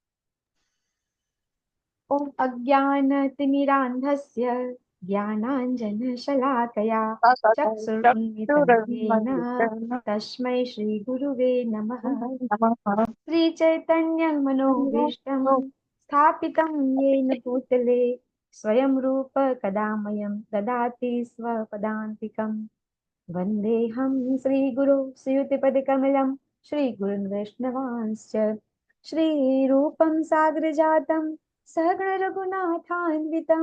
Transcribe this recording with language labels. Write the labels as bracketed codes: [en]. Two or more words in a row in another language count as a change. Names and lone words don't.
[sa] ઓમ અજ્ઞાનતિમિરાંધસ્ય જ્ઞાનાંજનશલાકયા ચક્ષુરુન્મિલિतं તસ્मै શ્રી ગુરુવે નમઃ. શ્રી ચૈતન્ય મનોભીષ્ટં સ્થાપિतं येन भूतले स्वयं रूप कदामयं ददाति स्वपदान्तिकं. वन्देऽहं श्रीगुरो श्रीयुतिपदकमलं श्रीगुरुन् वैष्णवांश्च श्रीरूपं सागरजातं सहगण रघुनाथान्वितं